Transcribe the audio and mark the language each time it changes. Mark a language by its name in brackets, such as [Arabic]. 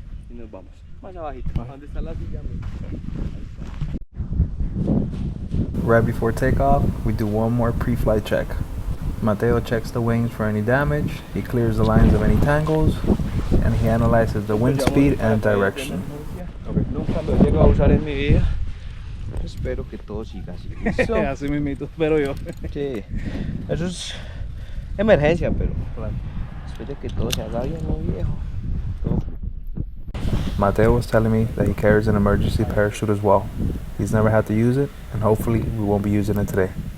[Spanish] y nos vamos. Más abajito. ¿Dónde está la silla? [English] Right before takeoff, we do one more pre-flight check. Mateo checks the wings for any damage, he clears the lines of any tangles, and he analyzes the wind speed and direction. [Spanish] Nunca lo he llegado a usar en mi vida. Espero que todo siga así. ¿Listo? Así mismito, espero yo. Sí. Eso es emergencia, pero después de que todo se haga bien, ¿no, viejo? Todo. [English] Mateo was telling me that he carries an emergency parachute as well. He's never had to use it, and hopefully we won't be using it today.